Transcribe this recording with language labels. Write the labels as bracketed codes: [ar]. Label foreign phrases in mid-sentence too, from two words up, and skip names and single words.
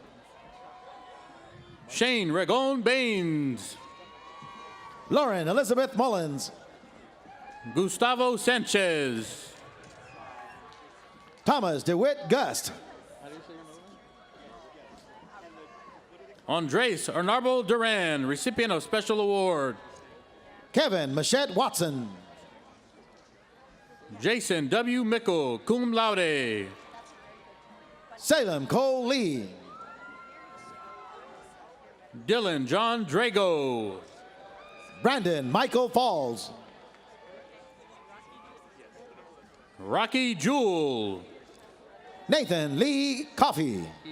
[en] Shane Ragon Baines. Lauren Elizabeth Mullins. Gustavo Sanchez. Thomas DeWitt Gust. Andres Arnarbo Duran, recipient of Special Award. Kevin Machette Watson. Jason W. Mickle, [la] cum laude. [en] Salem Cole Lee. Dylan John Drago. Brandon Michael Falls. Rocky Jewell. Nathan Lee Coffey.